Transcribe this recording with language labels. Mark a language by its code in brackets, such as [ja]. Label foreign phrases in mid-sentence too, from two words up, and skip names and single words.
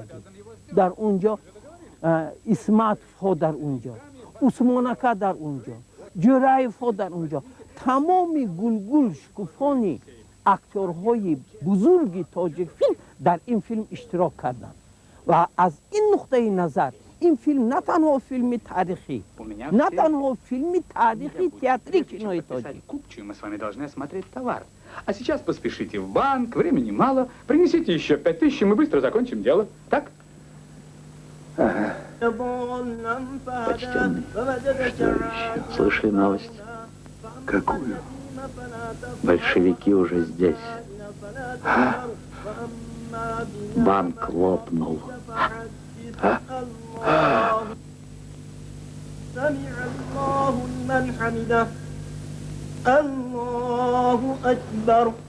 [tg] در اونجا اسمت ها در اونجا، عثمانکه در اونجا، جرایف ها در اونجا، تمامی گلگل شکوفانی اکتورهای بزرگی تاجیک فیلم در این فیلم اشتراک کردند و از این نقطه نظر این فیلم نه تنها فیلم تاریخی، نه تنها فیلم تاریخی تئاتری [ru] кино таджик. Купчую, мы с вами должны осмотреть товар. А сейчас поспешите в банк, времени мало. Принесите еще 5000, и мы быстро закончим дело. Так? Ага. Почтенный, что еще? Слышали новость? Какую? Большевики уже здесь. А? Банк лопнул. А? [ar] سمع الله لمن حمده الله أكبر.